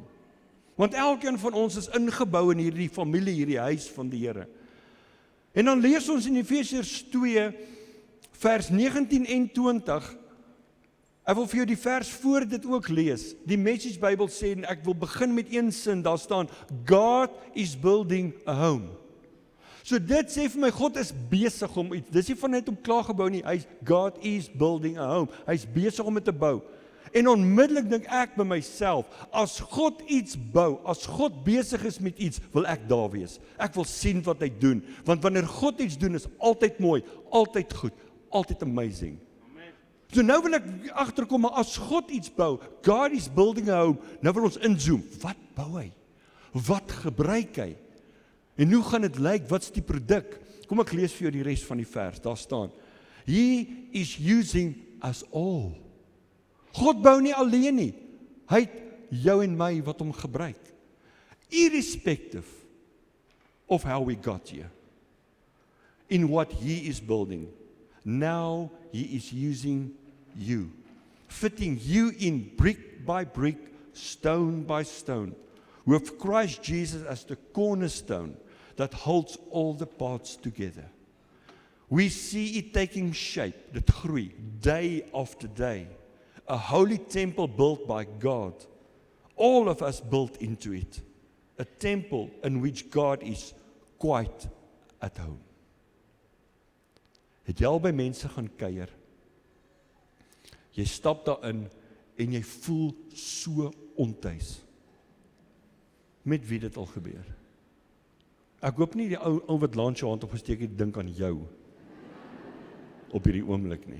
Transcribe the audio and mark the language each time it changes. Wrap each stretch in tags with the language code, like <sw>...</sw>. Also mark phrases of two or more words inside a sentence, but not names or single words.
<af>Want elkeen van ons is ingebou in hierdie familie, hierdie huis van die Here. En dan lees ons in Efesiërs 2 vers 19 en 20, ek wil vir jou die vers voor dit ook lees. Die Message Bybel sê, en ek wil begin met een sin, daar staan,</af> <en>God is building a home.</en> <af>So dit sê vir my, God is besig om iets, dis nie van net om klaar gebou nie,</af> <en>God is building a home,</en> <af>hy is besig om dit te bou. En onmiddellik dink ek by myself, as God iets bou, as God besig is met iets, wil ek daar wees. Ek wil sien wat hy doen, want wanneer God iets doen, is altyd mooi, altyd goed, altyd amazing. So nou wil ek agterkom, maar as God iets bou,</af> <en>God is building a home,</en> <af>nou wil ons inzoom, wat bou hy? Wat gebruik hy? En hoe gaan dit lyk? Wat is die produk? Kom ek lees vir jou die res van die vers, daar staan,</af> <en>He is using us all.</en> <af>God bou nie alleen nie, hy het jou en my wat hom gebruik,</af> <en>irrespective of how we got here, in what he is building. Now he is using you, fitting you in brick by brick, stone by stone, with Christ Jesus as the cornerstone that holds all the parts together. We see it taking shape,</en> <af>dit groei,</af> <en>day after day. A holy temple built by God, all of us built into it. A temple in which God is quite at home.</en> <af>Het jy al by mense gaan kuier? Jy stap daarin en jy voel so ontuis. Met wie dit al gebeur? Ek hoop nie die ou wat langs jou hand opgesteek het, dink aan jou op hierdie oomblik nie.</af>